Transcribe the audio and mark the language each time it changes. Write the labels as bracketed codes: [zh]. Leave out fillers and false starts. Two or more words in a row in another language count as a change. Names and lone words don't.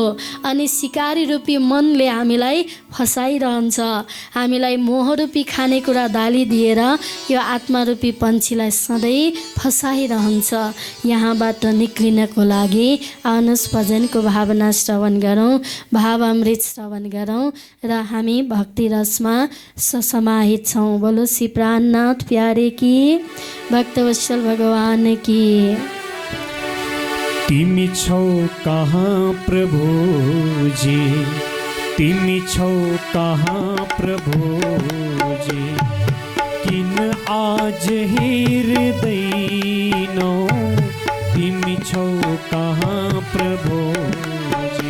[ne] अनि सिकारी रूपी मनले हामीलाई फसाइरहन्छ, हामीलाई मोहरूपी खानेकुरा दालिदिएर यो आत्मा रूपी पन्छीलाई सधैँ फसाइरहन्छ। यहाँबाट निक्लिनको लागि आउनुहोस् भजनको भावना श्रवण गरौँ, भावामृत श्रवण गरौँ र हामी भक्ति रसमा समाहित छौँ। [hi] बोलो श्री प्राणनाथ प्यारे की, भक्तवत्सल भगवान की। [ne] तिमी छौ कहाँ प्रभुजी, तिमी छौ कहाँ प्रभुजी, किन आज हेर्दैनौ, तिमी छौ कहाँ प्रभुजी,